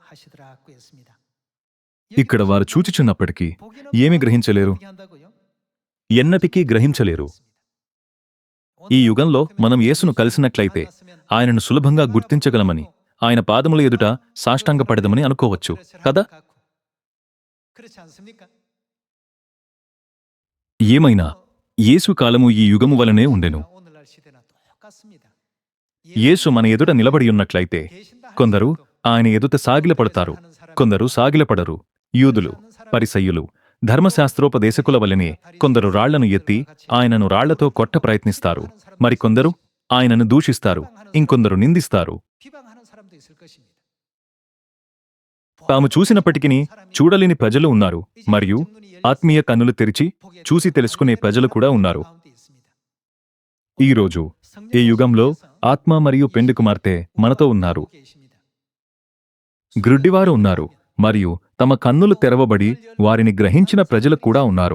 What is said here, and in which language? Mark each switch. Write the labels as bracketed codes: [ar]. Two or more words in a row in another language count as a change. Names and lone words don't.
[te] ఇక్కడ వారు చూచుచున్నప్పటికీ ఏమి గ్రహించలేరు, ఎన్నటికీ గ్రహించలేరు. ఈ యుగంలో మనం యేసును కలిసినట్లయితే ఆయనను సులభంగా గుర్తించగలమని, ఆయన పాదముల ఎదుట సాష్టాంగపడదమని అనుకోవచ్చు కదా? [ko] 그렇지 않습니까? [te] ఏమైనా యేసు కాలము ఈ యుగము వలనే ఉండెను. [ko] 오늘날 시대나 똑같습니다. [te] యేసు మన ఎదుట నిలబడి ఉన్నట్లయితే కొందరు ఆయన ఎదుట సాగిలపడతారు, కొందరు సాగిలపడరు. యూదులు, పరిసయ్యులు, ధర్మశాస్త్రోపదేశకుల వలనే కొందరు రాళ్లను ఎత్తి ఆయనను రాళ్లతో కొట్ట ప్రయత్నిస్తారు. మరికొందరు ఆయనను దూషిస్తారు, ఇంకొందరు నిందిస్తారు. [ko] 비방하는 사람도 있을 것입니다. [te] తాము చూసినప్పటికీ చూడలేని ప్రజలు ఉన్నారు, మరియు ఆత్మీయ కన్నులు తెరిచి చూసి తెలుసుకునే ప్రజలు కూడా ఉన్నారు. ఈరోజు ఈ యుగంలో ఆత్మ మరియు పెండ్లి కుమార్తె మనతో ఉన్నారు. గ్రుడ్డివారు ఉన్నారు, మరియు తమ కన్నులు తెరవబడి వారిని గ్రహించిన ప్రజలు కూడా ఉన్నారు.